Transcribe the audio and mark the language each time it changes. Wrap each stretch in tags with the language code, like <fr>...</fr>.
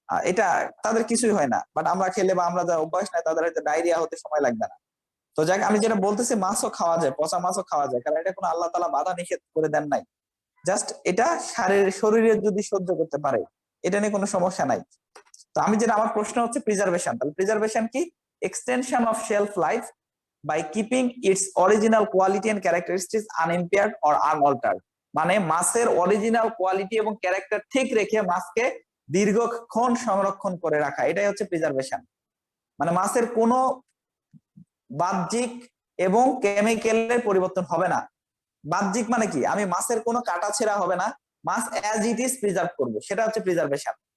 <bn>এটা তাদের কিছুই হয় না, বাট আমরা খেলে বা আমরা যারা অভ্যাস নাই তাদের হয়তো ডায়রিয়া হতে সময় লাগবে না। তো যাক, আমি যেটা বলতেছি, মাছও খাওয়া যায়, পচা মাছও খাওয়া যায়, কারণ এটা কোনো আল্লাহ তাআলা বাধা নিষেধ করে দেন নাই। জাস্ট এটা শরীরে যদি সহ্য করতে পারে, এটা নিয়ে কোনো সমস্যা নাই। তো আমি যেটা, আমার প্রশ্ন হচ্ছে প্রিজার্ভেশন। তাহলে প্রিজার্ভেশন কি?</bn> <en>Extension of shelf life by keeping its original quality and characteristics unimpaired or unaltered।</en> <bn>মানে মাছের অরিজিনাল কোয়ালিটি এবং ক্যারেক্টার ঠিক রেখে মাছকে দীর্ঘক্ষণ সংরক্ষণ করে রাখা, এটাই হচ্ছে প্রিজার্ভেশন। মানে মাছের কোনো বাহ্যিক এবং কেমিক্যালের পরিবর্তন হবে না। বাহ্যিক মানে কি? আমি মাছের কোনো কাটা ছেঁড়া হবে না, মাছ অ্যাজ ইট ইজ প্রিজার্ভ করবো, সেটা হচ্ছে প্রিজার্ভেশন।</bn>